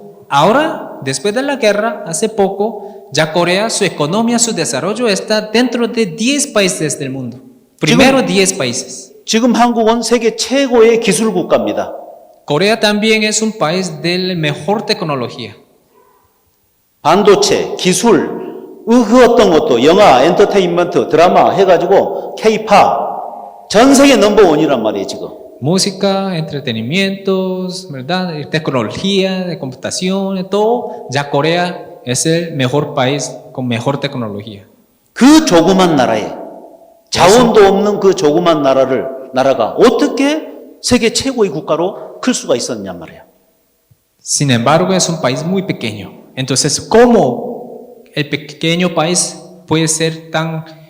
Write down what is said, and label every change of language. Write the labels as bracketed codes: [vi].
[es] Ahora, después de la guerra, hace poco, ya Corea, su economía, su desarrollo está dentro de 10 países del mundo. Primero 10 países. [ko] 지금 한국은 세계 최고의 기술 국가입니다. [es] Corea también es un país de mejor tecnología. [ko] 반도체, 기술, 그 어떤 것도 영화, 엔터테인먼트, 드라마 해가지고 K-팝 전 세계 넘버원이란 말이에요 지금. [es] Música, entretenimientos, ¿verdad? Tecnología, de computación, todo. Ya Corea es el mejor país con mejor tecnología. [ko] 그 조그만 나라에 자원도 없는 그 조그만 나라가 어떻게 세계 최고의 국가로 클 수가 있었냔 말이에요. [es] Sin embargo, es un país muy pequeño. Entonces, ¿cómo el pequeño país puede ser tan